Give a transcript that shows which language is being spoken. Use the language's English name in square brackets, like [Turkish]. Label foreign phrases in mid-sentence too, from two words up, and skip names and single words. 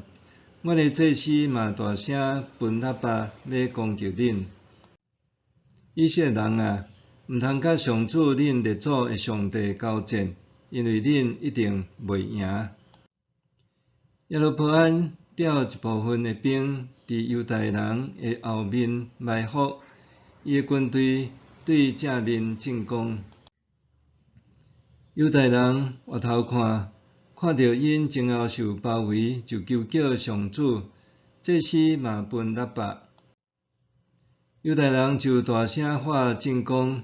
[Min Nan Chinese] 阮的祭司嘛大声歕喇叭要攻击恁。以色列人啊，毋通甲上主恁列祖的上帝交战，因为恁一定袂赢。耶罗波安调一部分的兵伫犹大人的后面埋伏，伊的军队对正面进攻。犹大人回头看，看到因前后受包围，就求叫上主。祭司嘛歕喇叭，犹大人就大声喊进攻。